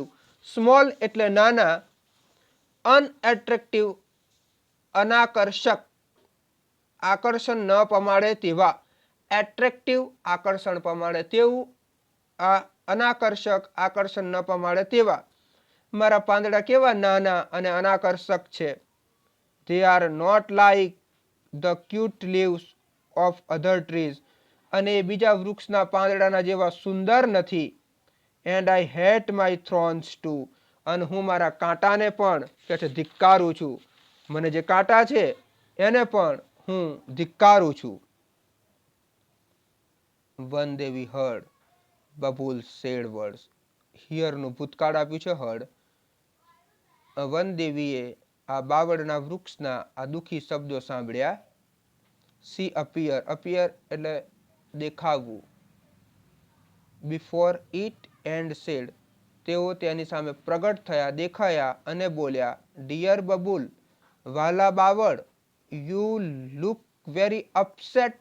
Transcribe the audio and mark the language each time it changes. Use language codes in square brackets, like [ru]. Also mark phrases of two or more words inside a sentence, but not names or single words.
[gu] સ્મોલ એટલે નાના, અનએટ્રેક્ટિવ અનાકર્ષક, આકર્ષણ ન પમાડે તેવા, એટ્રેક્ટિવ આકર્ષણ પમાડે તેવું, આ અનાકર્ષક આકર્ષણ ન પમાડે તેવા. મારા પાંદડા કેવા નાના અને અનાકર્ષક છે. [en] They are not like the cute leaves of other trees. [gu] અને બીજા વૃક્ષના પાંદડાના જેવા સુંદર નથી. [en] And I hate my thorns too. [gu] અને હું મારા કાંટાને પણ કે છે ધિક્કારું છું. મને જે કાંટા છે એને પણ હું ધિક્કારું છું. [en] વનદેવી heard બબુલ said words. [gu] Here નું ભૂતકાળ આપ્યું છે heard. વનદેવીએ આ બાવળના વૃક્ષના આ દુઃખી શબ્દો સાંભળ્યા. [en] she appear, [gu] અપિયર એટલે દેખાવું. [en] before it and said, [gu] તેઓ તેની સામે પ્રગટ થયા, દેખાયા અને બોલ્યા, ડિયર બબુલ, વાલા બાવળ, [en] you look very upset.